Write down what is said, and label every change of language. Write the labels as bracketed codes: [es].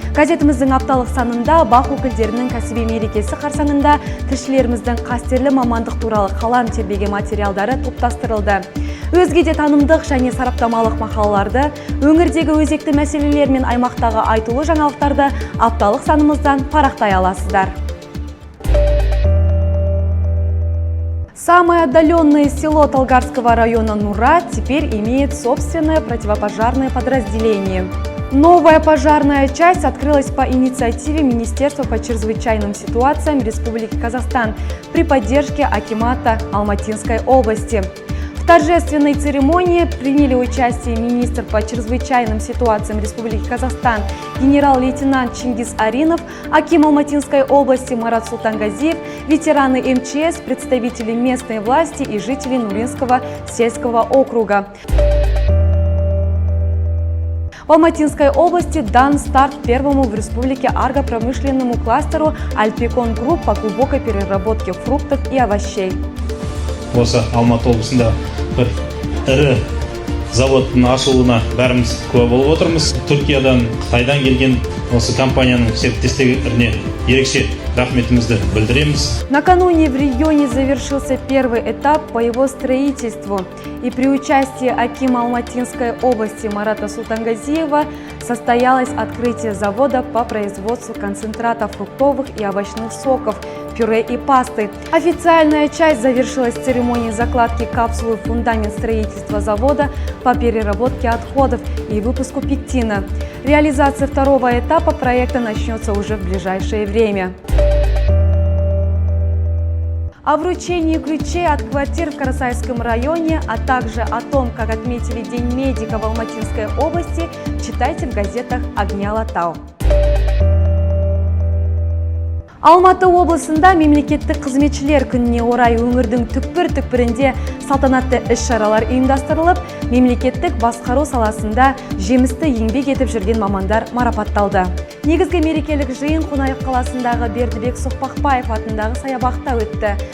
[kk] Газетіміздің апталық санында бақ өкілдерінің кәсіби мерекесі қарсаңында тілшілеріміздің қастерлі мамандық туралы қалам тербеген материалдары топтастырылды. Өзге де танымдық және сараптамалық мақалаларды, өңірдегі өзекті мәселелер мен аймақтағы айтулы жаңалықтарды апталық санымыздан парақтай аласыздар. [ru] Самое отдаленное село Талгарского района Нура теперь имеет собственное противопожарное подразделение. Новая пожарная часть открылась по инициативе Министерства по чрезвычайным ситуациям Республики Казахстан при поддержке акимата Алматинской области. В торжественной церемонии приняли участие министр по чрезвычайным ситуациям Республики Казахстан генерал-лейтенант Чингис Аринов, аким Алматинской области Марат Сұлтанғазиев, ветераны МЧС, представители местной власти и жители Нуринского сельского округа. В Алматинской области дан старт первому в республике агропромышленному кластеру Альпикон Групп по глубокой переработке фруктов и овощей. [kk] Осы Алматы облысында бір ірі заводтың ашылуына бәріміз куә болып отырмыз. Түркиядан, Қытайдан келген осы компанияның серіктестеріне ерекше рахметімізді білдіреміз. [ru] Накануне в регионе завершился первый этап по его строительству, и при участии акима Алматинской области Марата Сұлтанғазиева состоялось открытие завода по производству концентрата фруктовых и овощных соков, пюре и пасты. Официальная часть завершилась церемонией закладки капсулы в фундамент строительства завода по переработке отходов и выпуску пектина. Реализация второго этапа проекта начнется уже в ближайшее время. О вручении ключей от квартир в Карасайском районе, а также о том, как отметили День медика в Алматинской области, читайте в газетах Ағни-Алатау. [kk] Алматы облысында мемлекеттік қызметшілер күніне орай өңірдің түкпір-түкпірінде салтанатты іс-шаралар ұйымдастырылып, мемлекеттік басқару саласында жемісті еңбек етіп жүрген мамандар марапатталды. Негізгі мерекелік жиын Қонаев қаласындағы Бердібек Соқпақбаев атындағы саябақта өтті.